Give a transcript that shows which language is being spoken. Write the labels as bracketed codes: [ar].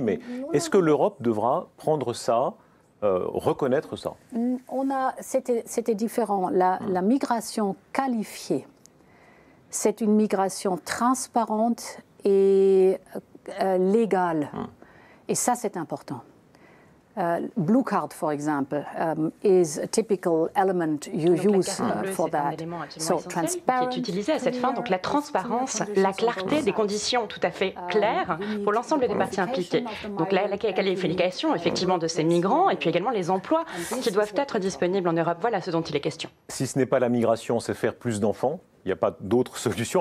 [fr] Mais est-ce que l'Europe devra prendre ça, reconnaître ça? C'était différent. La migration qualifiée, c'est une migration transparente et légale. Et ça, c'est important. [en] Blue card, for example, is a typical element you use for that. So, transparent, [fr] qui est utilisé à cette fin, donc la transparence, la clarté des conditions tout à fait claires pour l'ensemble des parties impliquées. Donc la qualification, effectivement, de ces migrants et puis également les emplois qui doivent être disponibles en Europe. Voilà ce dont il est question. Si ce n'est pas la migration, c'est faire plus d'enfants. Il n'y a pas d'autre solution.